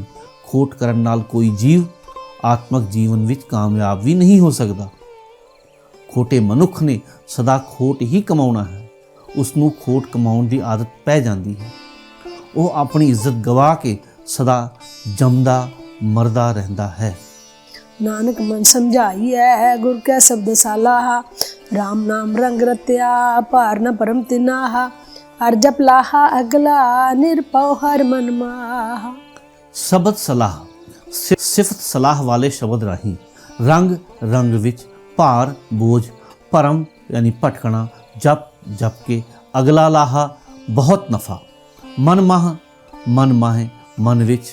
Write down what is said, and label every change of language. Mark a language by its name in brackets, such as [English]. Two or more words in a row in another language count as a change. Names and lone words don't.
[Punjabi] ਖੋਟ ਕਰਨ ਨਾਲ ਕੋਈ ਜੀਵ ਆਤਮਕ ਜੀਵਨ ਵਿੱਚ ਕਾਮਯਾਬ ਵੀ ਨਹੀਂ ਹੋ ਸਕਦਾ। ਖੋਟੇ ਮਨੁੱਖ ਨੇ ਸਦਾ ਖੋਟ ਹੀ ਕਮਾਉਣਾ ਹੈ। ਉਸ ਨੂੰ ਖੋਟ ਕਮਾਉਣ ਦੀ ਆਦਤ ਪੈ ਜਾਂਦੀ ਹੈ। ਉਹ ਆਪਣੀ ਇੱਜ਼ਤ ਗਵਾ ਕੇ ਸਦਾ ਜੰਮਦਾ ਮਰਦਾ ਰਹਿੰਦਾ ਹੈ। [Braj] नानक मन समझाई है गुर कै शब्द सालाहा, राम नाम रंग रत्या भार न परम तिनाहा, हर जप लाहा अगला निरपौ हर मन माहा। [Punjabi] ਸ਼ਬਦ ਸਲਾਹ, ਸਿਫਤ ਸਲਾਹ ਵਾਲੇ ਸ਼ਬਦ ਰਾਹੀਂ ਰੰਗ ਰੰਗ ਵਿੱਚ, ਭਾਰ ਬੋਝ, ਭਰਮ ਯਾਨੀ ਭਟਕਣਾ, ਜਪ ਜਪ ਕੇ, ਅਗਲਾ ਲਾਹਾ ਬਹੁਤ ਨਫਾ, ਮਨ ਮਾਹੇ ਮਨ ਵਿੱਚ।